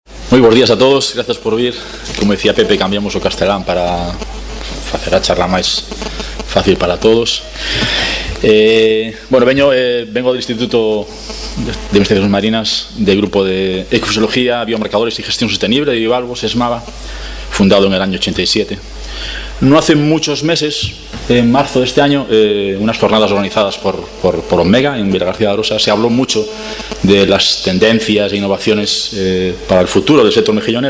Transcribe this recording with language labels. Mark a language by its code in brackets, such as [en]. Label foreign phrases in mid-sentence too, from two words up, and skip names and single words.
[gl] Moi bons días a todos, grazas por vir. Como decía Pepe, cambiamos o castelán para facer a charla máis fácil para todos. [es] Vengo do Instituto de Investigacións Marinas del Grupo de Ecofisiología, Biomarcadores y Gestión Sostenible de Bivalvos, ESMAVA, fundado en el año 87. No hace muchos meses, en marzo de este año, unas jornadas organizadas por Omega en Vilagarcía de Arosa, se habló mucho de las tendencias e innovaciones para el futuro del sector mejillonero.